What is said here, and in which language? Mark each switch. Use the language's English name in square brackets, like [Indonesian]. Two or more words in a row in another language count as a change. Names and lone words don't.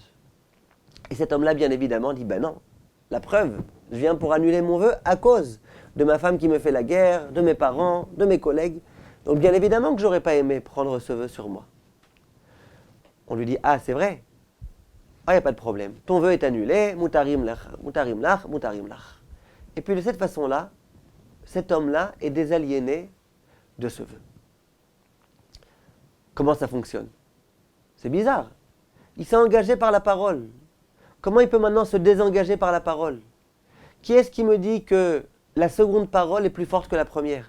[French] Et cet homme-là, bien évidemment, dit, ben non, la preuve, je viens pour annuler mon vœu à cause de ma femme qui me fait la guerre, de mes parents, de mes collègues. Donc bien évidemment que j'aurais pas aimé prendre ce vœu sur moi. On lui dit, ah c'est vrai? Ah, il n'y a pas de problème. Ton vœu est annulé, [Hebrew] מותרים לך, מותרים לך, מותרים לך. [French] Et puis de cette façon-là, cet homme-là est désaliéné de ce vœu. Comment ça fonctionne? C'est bizarre. Il s'est engagé par la parole. Comment il peut maintenant se désengager par la parole? Qui est-ce qui me dit que la seconde parole est plus forte que la première?